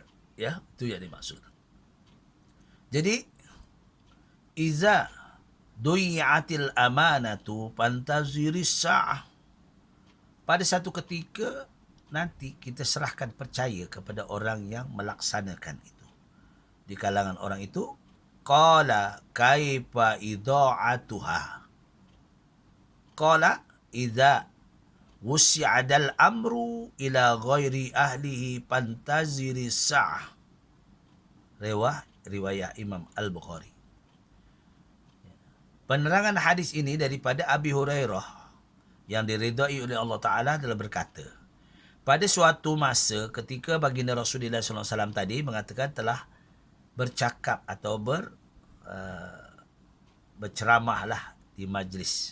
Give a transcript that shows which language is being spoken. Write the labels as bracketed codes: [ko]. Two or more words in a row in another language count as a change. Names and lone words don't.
[ms] Ya, itu yang dimaksudkan. Jadi, [ar] إذا ضيعت الأمانة فانتظر الساعة. [ms] Pada satu ketika nanti kita serahkan percaya kepada orang yang melaksanakan itu. Di kalangan orang itu, [ar] قال كيف إضاعتها. قال إذا وسد الأمر إلى غير أهله فانتظر الساعة. [ms] Riwayat Imam Al-Bukhari. Penerangan hadis ini daripada Abi Hurairah yang diridai oleh Allah Ta'ala adalah berkata, pada suatu masa ketika baginda Rasulullah SAW tadi mengatakan telah bercakap atau berceramahlah di majlis.